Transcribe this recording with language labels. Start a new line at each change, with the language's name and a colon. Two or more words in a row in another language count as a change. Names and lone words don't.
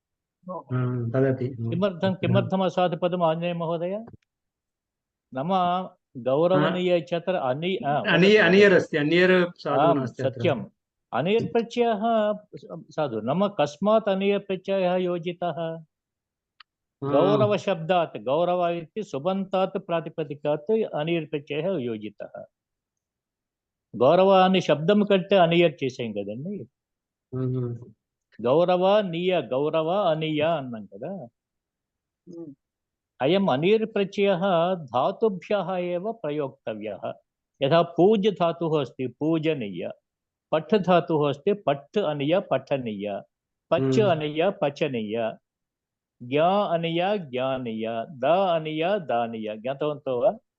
Sanskrit: किमर्थम् असाधु पदम् आञ्जनेय महोदय नाम गौरवनीय इत्यत्र सत्यम् अनियर् प्रत्ययः साधु नाम कस्मात् अनियर् प्रत्ययः योजितः गौरवशब्दात् गौरव इति सुबन्तात् प्रातिपदिकात् अनियर् प्रत्ययः योजितः
Telugu: గౌరవ అనే శబ్దం కంటే అనియర్ చేసాం కదండి గౌరవ నీయ గౌరవ అనియ అన్నాం కదా
Sanskrit: అయం అనిర్ ప్రత్యయः धातुभ्यः एव प्रयोक्तव्यः यथा पूज्य धातुः अस्ति पूजनीय पठ धातुः अस्ति पठ अनिय पठनीय पच अनिय पचनीय ज्ञा अनिय ज्ञानीय द अनिय दानीय ज्ञातवन्तो वा